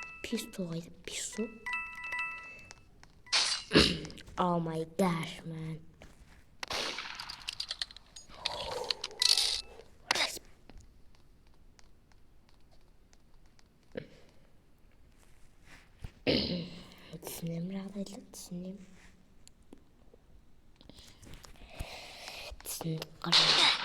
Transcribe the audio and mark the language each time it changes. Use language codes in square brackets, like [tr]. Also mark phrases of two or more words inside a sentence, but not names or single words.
[kk] Писту қайда? Писту? [en] Oh my gosh, man. [kk] түсінемін, жағдайды түсінемін. түсініп қарай.